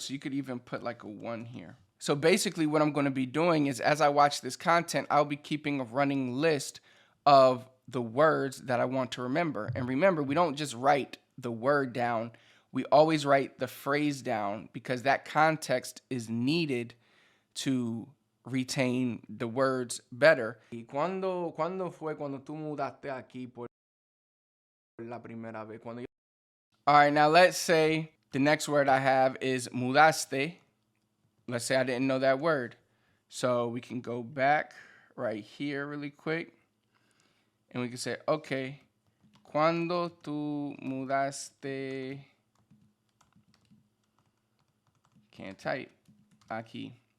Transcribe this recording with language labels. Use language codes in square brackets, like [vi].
[en] So you could even put like a 1 here. So basically what I'm going to be doing is as I watch this content, I'll be keeping a running list of the words that I want to remember. And remember, we don't just write the word down. We always write the phrase down because that context is needed to retain the words better. [es] ¿Y cuándo fue cuando tú mudaste aquí por la primera vez? [en] All right, now let's say the next word I have is mudaste. Let's say I didn't know that word. So we can go back right here really quick. And we can say, okay, [es] cuando tú mudaste, [en] can't type, [es] aquí.